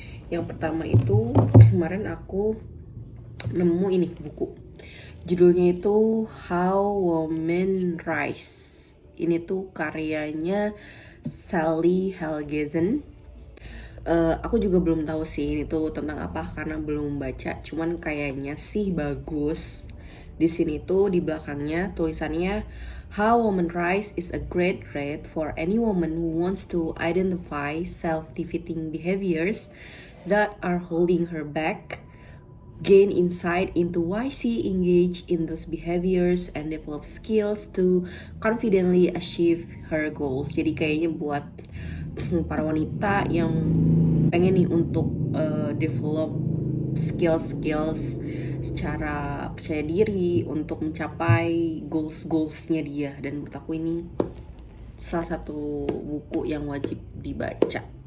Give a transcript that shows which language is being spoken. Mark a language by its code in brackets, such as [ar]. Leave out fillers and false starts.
[id] Yang pertama itu kemarin aku nemu ini buku. Judulnya itu How Women Rise. Ini tuh karyanya Sally Helgesen. Aku juga belum tahu sih ini tuh tentang apa karena belum baca. Cuman kayaknya sih bagus. Di sini tuh di belakangnya tulisannya [en] How Women Rise is a great read for any woman who wants to identify self-defeating behaviors that are holding her back, gain insight into why she engage in those behaviors, and develop skills to confidently achieve her goals. [id] Jadi kayaknya buat para wanita yang pengen nih untuk [en] develop skills [id] secara percaya diri untuk mencapai goalsnya dia. Dan menurut aku ini salah satu buku yang wajib dibaca.